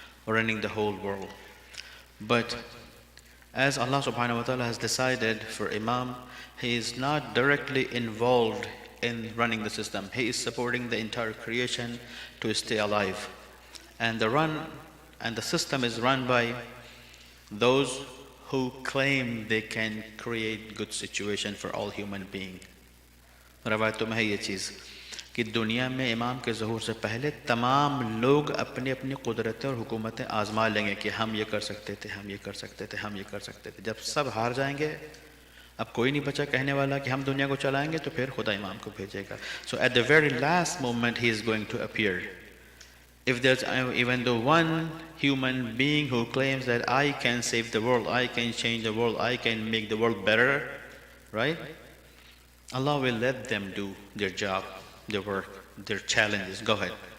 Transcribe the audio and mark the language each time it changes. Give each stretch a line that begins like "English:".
English: running the whole world. But as Allah subhanahu wa ta'ala has decided for Imam, he is not directly involved in running the system. He is supporting the entire creation to stay alive. And the system is run by those who claim they can create good situation for all human beings.
Hindi: रवायतों में है ये चीज़ कि दुनिया में इमाम के ज़हूर से पहले तमाम लोग अपनी अपनी कुदरतें और हुकूमतें आजमा लेंगे कि हम ये कर सकते थे, हम ये कर सकते थे, हम ये कर सकते थे। जब सब हार जाएंगे, अब कोई नहीं बचा कहने वाला कि हम दुनिया को चलाएंगे, तो फिर खुदा इमाम को भेजेगा.
English: So at the very last moment he is going to appear. If there's even though one human being who claims that I can save the world, I can change the world, I can make the world better, right? Allah will let them do their job, their work, their challenges. Go ahead.